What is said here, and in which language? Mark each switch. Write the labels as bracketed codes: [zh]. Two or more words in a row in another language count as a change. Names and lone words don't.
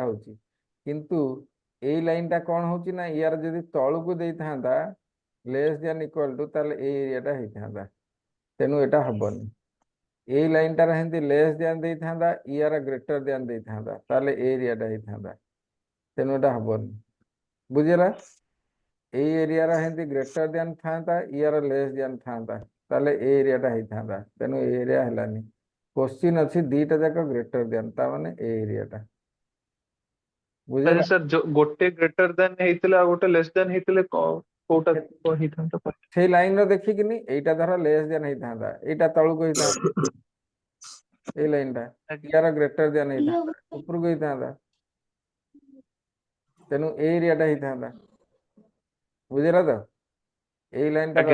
[or] ହଉଛି କିନ୍ତୁ ଏଇ ଲାଇନ ଟା କଣ ହଉଛି ନା ୟାର ଯଦି ତଳକୁ ଦେଇଥାନ୍ତା [en] less than equal to [or] ତାହେଲେ ଏଇ ଏରିଆଟା ହେଇଥାନ୍ତା ତେଣୁ ଏଟା ହବନି ଏଇ ଲାଇନଟାର ହେମିତି [en] less than [or] ଦେଇଥାନ୍ତା ୟାର [en] greater than [or] ଦେଇଥାନ୍ତା ତାହେଲେ ଏଇ ଏରିଆଟା ହେଇଥାନ୍ତା ତେଣୁ ଏଟା ହବନି ବୁଝିଲା ଏଇ ଏରିଆର ହେମିତି [en] greater than [or] ଥାନ୍ତା ୟାର [en] less than [or] ଥାନ୍ତା ତାହେଲେ ଏଇ ଏରିଆଟା ହେଇଥାନ୍ତା ତେଣୁ ଏଇ ଏରିଆ ହେଲାନି କୋଶ୍ଚିନ୍ ଅଛି ଦିଟା ଯାକ [en] greater than [or] ତା ମାନେ ଏଇ ଏରିଆଟା ମାନେ ବୁଝିଲା sir ଯୋ ଗୋଟେ [en] greater than [or] ହେଇଥିଲେ ଆଉ ଗୋଟେ [en] less than [or] ହେଇଥିଲେ କୋଉଟା କଣ ହେଇଥାନ୍ତା କହିଲେ? ସେଇ ଲାଇନ ର ଦେଖିକିନି ଏଇଟା ଧର [en] less than [or] ହେଇଥାନ୍ତା ଏଇଟା ତଳକୁ ହେଇଥାନ୍ତା ଏଇ ଲାଇନ ଟା ଆଜ୍ଞା ୟାର [en] greater than [or] ହେଇଥାନ୍ତା ଉପରକୁ ହେଇଥାନ୍ତା ତେଣୁ ଏଇ ଏରିଆଟା ହେଇଥାନ୍ତା ବୁଝିଲା ତ ଏଇ ଲାଇନଟାର